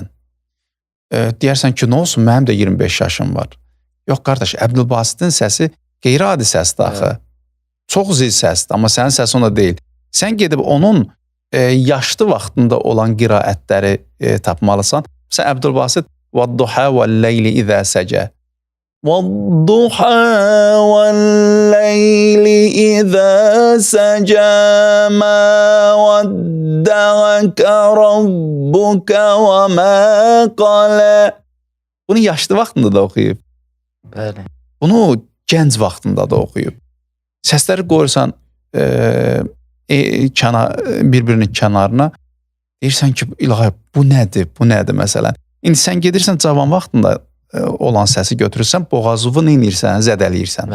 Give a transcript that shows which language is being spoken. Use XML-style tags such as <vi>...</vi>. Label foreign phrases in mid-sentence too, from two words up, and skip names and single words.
<az>Deyərsən ki, nə olsun, mənim də 25 yaşım var. Yox, qardaş, Əbdülbasitin səsi qeyri-adi səsdir axı. Çox zil səsdir, amma sənin səsi ona deyil. Sən gedib onun yaşlı vaxtında olan qiraətləri tapmalısan.</az> <ar>Məsələn, Əbdülbasit وَالضُّحَى وَاللَّيْلِ إِذَا سَجَى وَالضُّحَى وَاللَّيْلِ إِذَا سَجَى مَا وَدَّعَكَ رَبُّكَ وَمَا قَلَى.</ar> <az>Bunu yaşlı vaxtında da oxuyub. Bəli. Bunu gənc vaxtında da oxuyub. Səsləri qoyursan bir-birinin kənarına, deyirsən ki, ilahi, bu nədir, bu nədir məsələn. İndi sən gedirsən cavan vaxtında olan səsi götürürsən, boğazını neynirsən, zədələyirsən.</az>